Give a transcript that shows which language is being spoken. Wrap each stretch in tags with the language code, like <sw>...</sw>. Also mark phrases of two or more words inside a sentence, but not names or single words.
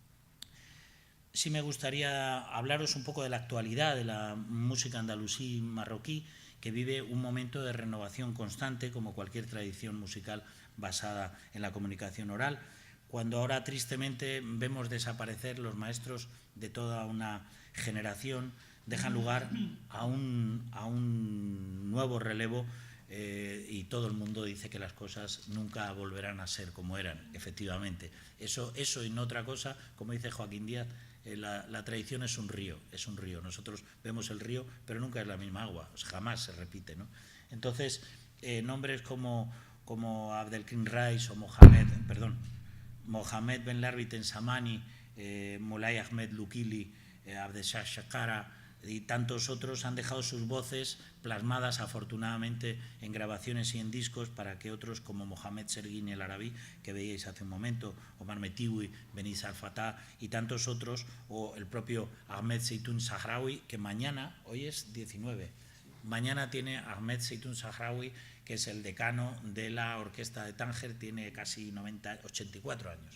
<es>Sí me gustaría hablaros un poco de la actualidad de la música andalusí marroquí, que vive un momento de renovación constante, como cualquier tradición musical basada en la comunicación oral, cuando ahora tristemente vemos desaparecer los maestros de toda una generación, dejan lugar a un nuevo relevo, y todo el mundo dice que las cosas nunca volverán a ser como eran, efectivamente. Eso y no otra cosa, como dice Joaquín Díaz, la tradición es un río. Nosotros vemos el río, pero nunca es la misma agua, jamás se repite, ¿no? Entonces, nombres como Abdelkrim Rais o Mohamed Ben Larbi Tensamani, Moulay Ahmed Lukili, Abdeshah Shakara y tantos otros han dejado sus voces plasmadas afortunadamente en grabaciones y en discos para que otros como Mohamed Serguini el Arabí, que veíais hace un momento, Omar Metiwi, Beniz Al-Fatah y tantos otros, o el propio Ahmed Seitoun Sahraoui, que mañana, hoy es 19, mañana tiene Ahmed Seitoun Sahraoui, que es el decano de la orquesta de Tánger, tiene casi 84 años.</es>